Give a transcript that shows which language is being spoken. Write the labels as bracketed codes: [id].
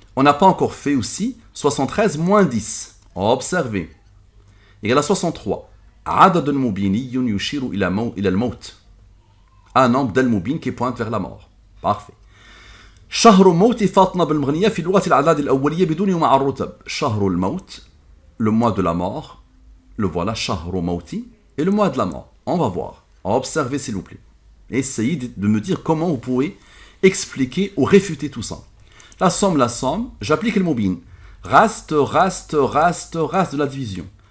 [fr] On n'a pas encore fait aussi 73 moins 10. Observez. Égale à 63. Un nombre d'al-Mubin qui pointe vers la mort. Parfait. [ar] شهر موت فاطمة بالمغنية في لغة الأعداد الأولية بدون ومع الرتب. شهر الموت, [fr] le mois de la mort. Le voilà, [ar] شهر موتي, [fr] et le mois de la mort. On va voir. Observez s'il vous plaît. Essayez de me dire comment vous pouvez expliquer ou réfuter tout ça. La somme, j'applique le mobile. Reste de la division.